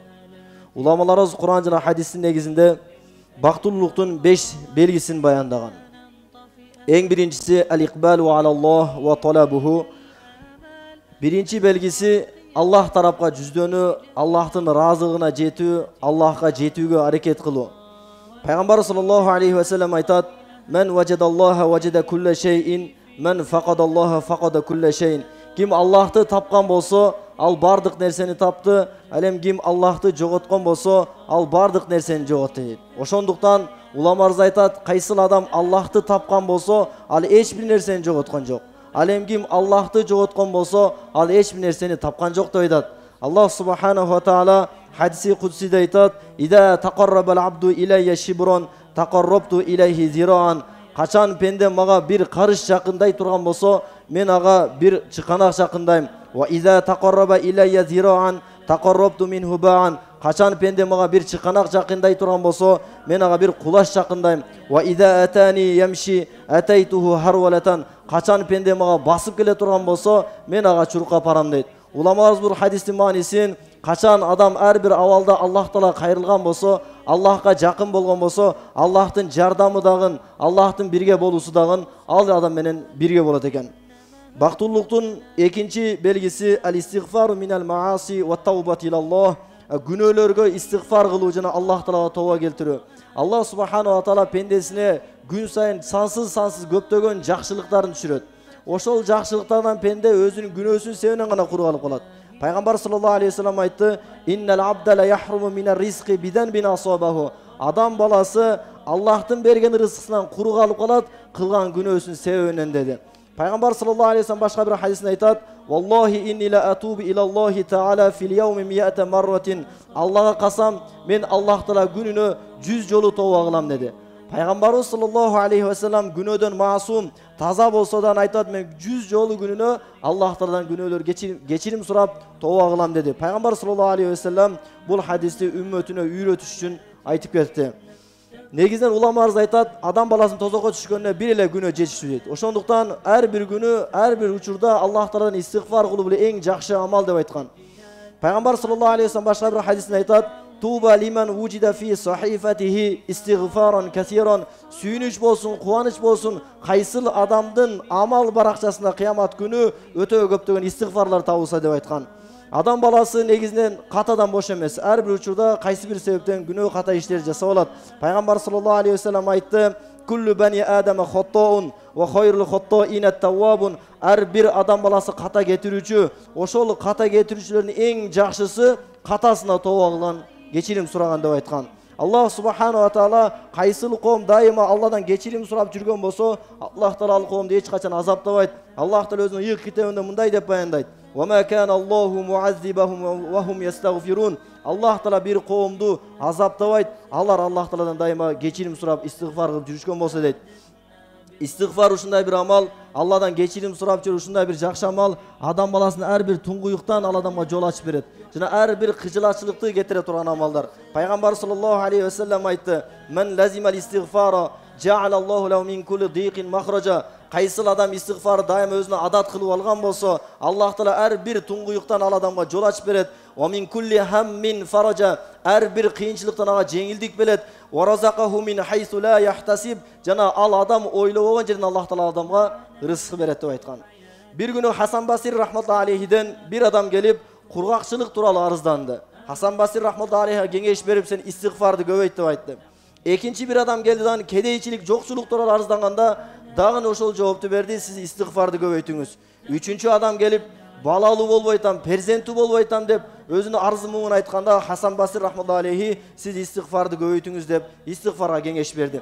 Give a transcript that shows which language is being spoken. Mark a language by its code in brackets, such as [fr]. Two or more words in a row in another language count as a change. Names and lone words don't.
[ky] Уламаларыбыз Кур'ан жана хадистин негизинде бактылуулуктун 5 белгисин баяндаган. Эң биринчиси [ar] الإقبال على الله وطلبه. [ky] Биринчи белгиси Аллах тарапка жүздөнүү, Аллахтын ыраазыгына жетүү, Аллахка жетүүгө аракет кылуу. [ar] Пайгамбар صلى الله عليه وسلم айтат: "من وجد الله وجد كل شيء، من فقد الله فقد كل شيء." [ky] Ким Аллахты тапкан болсо, ал бардык нерсени тапты. Ал эми ким Аллахты жоготкон болсо, ал бардык нерсени жоготту дейт. Ошондуктан уламаларыбыз айтат, кайсыл адам Аллахты тапкан болсо, ал эч бир нерсени жоготкон жок. Ал эми ким Аллахты жоготкон болсо, ал эч бир нерсени тапкан жок деп айтат. [ar] الله سبحانه وتعالى [ky] хадиси кудсиде айтат: [ar] "إذا تقرب العبد إلي شبرا تقربت إليه ذراعا." [ky] Качан пенде мага бир карыш жакындай турган болсо, мен ага бир чыканак жакындайм. [ar] وإذا تقرب إلي ذراعا تقربت منه باعا. [ky] Качан пенде мага бир чыканак жакындай турган болсо, мен ага бир кулаш жакындайм. [ar] وإذا أتاني يمشي أتيته هرولة. [ky] Качан пенде мага басып келе турган болсо, мен ага чуркап барам дейт. Уламаларыбыз бул хадистин маанисин, качан адам ар бир абалда Аллах Таала кайрылган болсо, Аллахка жакын болгон болсо, Аллахтын жардамы дагы, Аллахтын бирге болуусу дагы ал адам менен бирге болот экен. Бактылуулуктун экинчи белгиси [ar] الاستغفار من المعاصي والتوبة إلى الله. [ky] Күнөөлөргө истигфар кылуу жана Аллах Таалага тооба келтирүү. [ar] الله سبحانه وتعالى [ky] пендесине күн сайын сансыз көптөгөн жакшылыктарын түшүрөт. Ошол жакшылыктардан пенде өзүнүн күнөөсүн себебинен гана куруп алып калат. [ar] Пайгамбар صلى الله عليه وسلم айтты: "إن العبد ليحرم من الرزق بذنب أصابه." [ky] Адам баласы Аллахтын берген рызкысынан куру калып калат, кылган күнөөсүн себебинен dedi. Пайгамбар [ar] صلى الله عليه وسلم [ky] башка бир хадисинде айтат: [ar] "والله إني لأتوب إلى الله تعالى في اليوم مائة مرة." [ky] Аллага касам, мен Аллах Таала күнүнө 100 жолу тооба кылам dedi. Пайгамбарыбыз [ar] صلى الله عليه وسلم [ky] күнөөдөн маасум, таза болсо да айтат: "Мен 100 жолу күнүнө Аллах Тааладан күнөөлөр кечирим сурап тооба кылам" dedi. Пайгамбар [ar] صلى الله عليه وسلم [ky] бул хадисти үммөтүнө үйрөтүш үчүн айтып кетти. Негизинен уламаларыбыз айтат, адам баласынын тозокко түшкөнүнө бир эле күнөө жетишүү дейт. Ошондуктан ар бир күнү, ар бир учурда Аллах Тааладан истигфар кылуу бул эң жакшы амал деп айткан. [ar] Пайгамбар صلى الله عليه وسلم [ky] башка бир хадисинде айтат: [ar] "طوبى لمن وجد في صحيفته استغفارا كثيرا." [ky] Сүйүнүч болсун, кубаныч болсун, кайсыл адамдын амал баракчасында кыямат күнү өтө көптөгөн истигфарлар табылса деп айткан. Адам баласы негизинен катадан бош эмес. Ар бир учурда кайсы бир себептен күнөө ката иштер жасап алат. [ar] Пайгамбар صلى الله عليه وسلم айтты: "كل بني آدم خطاء وخير الخطائين التوابون." [ky] Ар бир адам баласы ката кетирүүчү. Ошол ката кетирүүчүлөрдүн эң жакшысы катасына тооба кылган, кечирим сураган деп айткан. [ar] الله سبحانه وتعالى [ky] кайсыл коом дайыма Алладан кечирим сурап жүргөн болсо, Аллах Таала ал коомду эч качан азаптабайт. Аллах Таала өзүнүн ыйык китебинде мындай деп баяндайт: [ar] "وما كان الله معذبهم وهم يستغفرون." [ky] Аллах Таала бир коомду азаптабайт, алар Аллах Тааладан дайыма кечирим сурап истигфар кылып жүрүшкөн болсо дейт. Истигфар ушундай бир амал, Алладан кечирим сурап жүрүү ушундай бир жакшы амал, адам баласынын ар бир туңгуюктан ал адамга жол ачып берет. Жана ар бир кыжылачылыкты кетире турган амалдар. [ar] Пайгамбар صلى الله عليه وسلم айтты: "من لزم الاستغفار جعل الله له من كل ضيق مخرجا." [ky] Кайсыл адам истигфар дайыма өзүнө адат кылып алган болсо, Аллах Таала ар бир туңгуюктан ал адамга жол ачып берет. [ar] "ومن كل هم فرجا." [ky] Ар бир кыйынчылыктан ага жеңилдик берет. [ar] "ورزقه من حيث لا يحتسب." [ky] Жана ал адам ойлобогон жерден Аллах Таала адамга рызык берет деп айткан. Бир күнү Хасан Басри рахматуллахи алейхиден бир адам келип кургакчылык тууралуу арызданды. Хасан Басри [ar] رحمة الله عليه [ky] кеңеш берип, сен истигфарды көбөйт деп айтты. Экинчи бир адам келди да кедейчилик, жокчулук тууралуу арызданганда дагы ошол жоопту берди: "Сиз истигфарды көбөйтүңүз." Үчүнчү адам келип балалуу болбойтам, перзенттүү болбойтам деп өзүнүн арызы муңун айтканда, Хасан Басри [ar] رحمة الله عليه: [ky] "Сиз истигфарды көбөйтүңүз" деп истигфарга кеңеш берди.